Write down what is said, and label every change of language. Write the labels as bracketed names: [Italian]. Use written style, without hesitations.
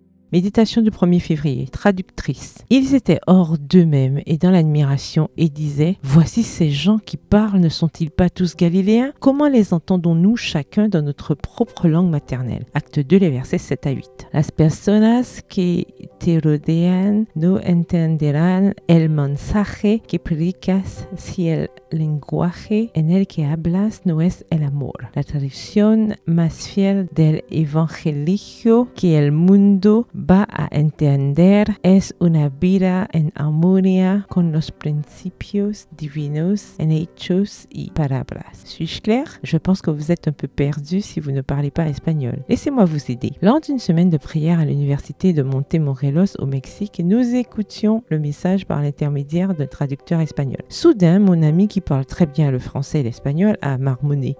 [French] Méditation du 1er février, traductrice. Ils étaient hors d'eux-mêmes et dans l'admiration et disaient « Voici ces gens qui parlent, ne sont-ils pas tous galiléens? Comment les entendons-nous chacun dans notre propre langue maternelle ?» Acte 2, les versets 7 à 8. [Spanish] Las personas que te rodean no entenderán el mensaje que predicas si el lenguaje en el que hablas no es el amor. La traducción más fiel del evangelio que el mundo va a entender es una vida en armonía con los principios divinos en hechos y palabras. [French] Suis-je clair? Je pense que vous êtes un peu perdu si vous ne parlez pas espagnol. Laissez-moi vous aider. Lors d'une semaine de prière à l'université de Montemorelos au Mexique, nous écoutions le message par l'intermédiaire d'un traducteur espagnol. Soudain, mon ami qui parle très bien le français et l'espagnol a marmonné.